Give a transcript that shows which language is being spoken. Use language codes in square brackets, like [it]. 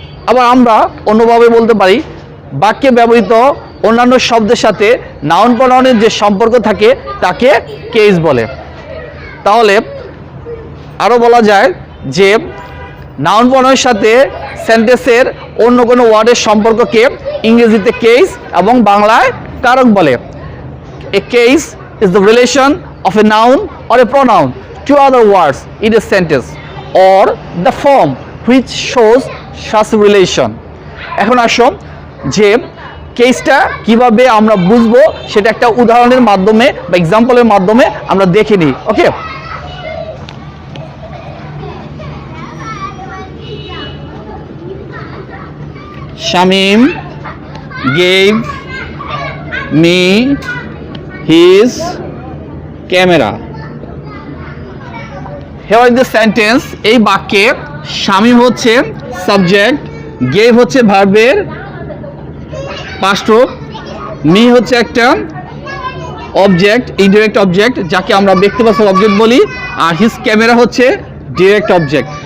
[bn] আবার আমরা অন্যভাবে বলতে পারি, বাক্যে ব্যবহৃত অন্যান্য শব্দের সাথে নাউন প্রনাউনের যে সম্পর্ক থাকে তাকে কেস বলে। তাহলে আরও বলা যায় যে নাউন প্রনাউনের সাথে সেন্টেন্সের অন্য কোনো ওয়ার্ডের সম্পর্ককে ইংরেজিতে কেস এবং বাংলায় কারক বলে। [en] A case is the relation of a noun or a pronoun to other words in a sentence or the form which shows such relation. [bn] এখন আসো যে কেসটা কিভাবে আমরা বুঝবো সেটা একটা উদাহরণের মাধ্যমে বা এক্সাম্পলের মাধ্যমে আমরা দেখে নিই। [en] Okay, Shamim gave me his camera. Here is the sentence. [bn] এই বাক্যে শামীম হচ্ছে সাবজেক্ট, গেভ হচ্ছে ভার্বের পাস্ট রূপ, মি হচ্ছে একটা অবজেক্ট, ইনডিরেক্ট অবজেক্ট যাকে আমরা ব্যক্তিবাচক অবজেক্ট বলি, আর হিজ ক্যামেরা হচ্ছে ডিরেক্ট অবজেক্ট।